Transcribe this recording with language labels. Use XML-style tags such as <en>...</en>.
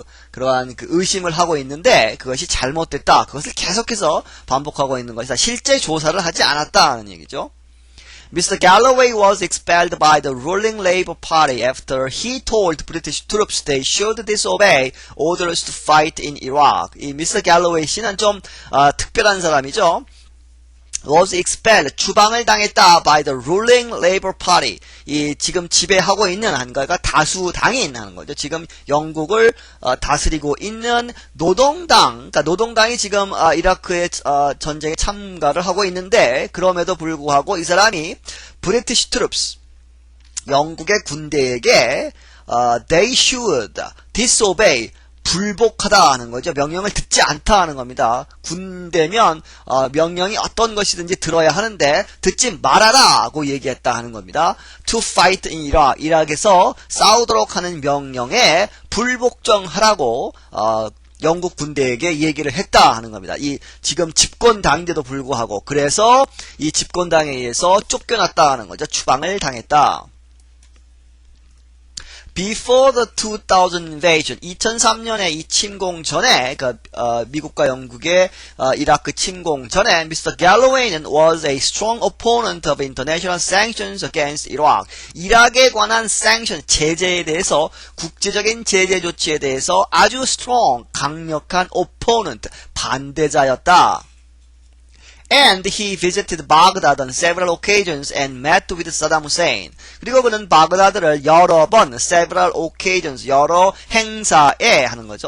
<ko>그러한 의심을 하고 있는데 그것이 잘못됐다. 그것을 계속해서 반복하고 있는 것이다. 실제 조사를 하지 않았다는 얘기죠.</ko> <en>Mr. Galloway was expelled by the ruling Labour Party after he told British troops they should disobey orders to fight in Iraq.</en> <ko>이 Mr. Galloway 씨는 좀 특별한 사람이죠.</ko> <en>was expelled,</en> <ko>추방을 당했다</ko> <en>by the ruling Labour Party.</en> <ko>이 지금 지배하고 있는 한가가 다수당이 있는 거죠. 지금 영국을 다스리고 있는 노동당, 그러니까 노동당이 지금 이라크의 전쟁에 참가를 하고 있는데 그럼에도 불구하고 이 사람이</ko> <en>British troops,</en> <ko>영국의 군대에게</ko> <en>they should disobey,</en> <ko>불복하다 하는 거죠. 명령을 듣지 않다 하는 겁니다. 군대면 명령이 어떤 것이든지 들어야 하는데 듣지 말아라고 얘기했다 하는 겁니다.</ko> <en>To fight in Iraq,</en> <ko>이락에서 싸우도록 하는 명령에 불복종하라고 영국 군대에게 얘기를 했다 하는 겁니다. 이 지금 집권당인데도 불구하고 그래서 이 집권당에 의해서 쫓겨났다 하는 거죠. 추방을 당했다.</ko> <en>Before the 2000 invasion,</en> <ko>2003년에 이 침공 전에, 미국과 영국의 이라크 침공 전에, Mr.</ko> <en>Galloway는 was a strong opponent of international sanctions against Iraq.</en> <ko>이락에 관한 sanction, 제재에 대해서, 국제적인 제재 조치에 대해서 아주 strong, 강력한 opponent, 반대자였다.</ko> <en>And he visited Baghdad on several occasions and met with Saddam Hussein.</en> <ko>그리고 그는 바그다드를 여러 번,</ko> <en>several occasions,</en> <ko>여러 행사에 하는 거죠.</ko>